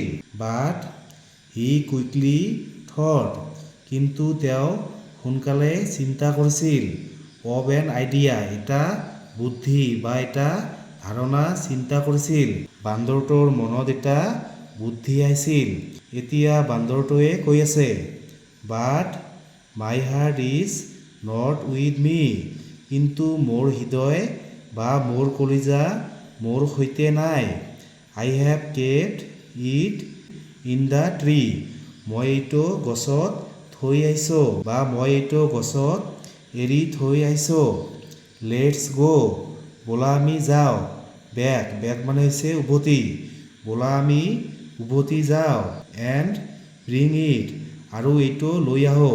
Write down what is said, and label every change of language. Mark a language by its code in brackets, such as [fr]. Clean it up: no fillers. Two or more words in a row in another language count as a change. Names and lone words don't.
[en] but he quickly thought [as] কিন্তু তেওঁ সোনকালে চিন্তা কৰিছিল। [en] or an idea [as] এটা বুদ্ধি বা এটা ধাৰণা চিন্তা কৰিছিল। বান্দৰটোৰ মনত এটা বুদ্ধি আহিছিল। এতিয়া বান্দৰটোৱে কৈ আছে। [en] but my heart is not with me. [as] কিন্তু মোৰ হৃদয় বা মোৰ কলিজা মোৰ সৈতে নাই। [en] I have kept it in the tree. [as] মই এইটো গছত থৈ আহিছোঁ বা মই এইটো গছত এৰি থৈ আহিছোঁ। [en] let's go' [as] ব'লা আমি যাওঁ। [en] back back [as] মানে হৈছে উভতি। ব'লা আমি উভতি যাওঁ। [en] and bring it [as] আৰু এইটো লৈ আহোঁ।